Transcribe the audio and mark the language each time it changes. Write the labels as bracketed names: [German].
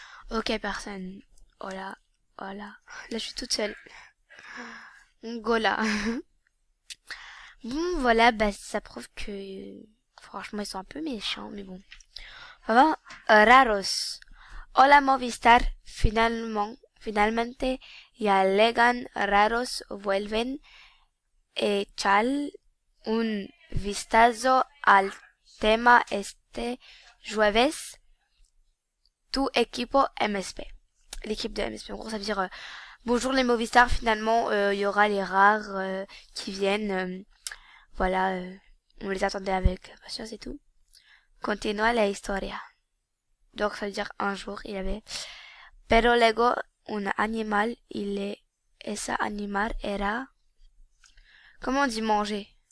[French] Ok, personne. Voilà, voilà. Là, je suis toute seule. Gola. Bon, voilà, bah ça prouve que franchement ils sont un peu méchants, mais bon. On va voir. Raros. [Spanish] Hola Movistar, finalmente ya llegan raros, vuelven echar un vistazo al tema este jueves, tu equipo MSP. [French] L'équipe de MSP, en gros ça veut dire bonjour les Movistar, finalement il y aura les rares qui viennent, voilà, on les attendait avec patience et tout. [Spanish] Continua la historia. [French] Donc ça veut dire un jour il y avait [Spanish] pero luego un animal ese animal era, [French] comment on dit manger?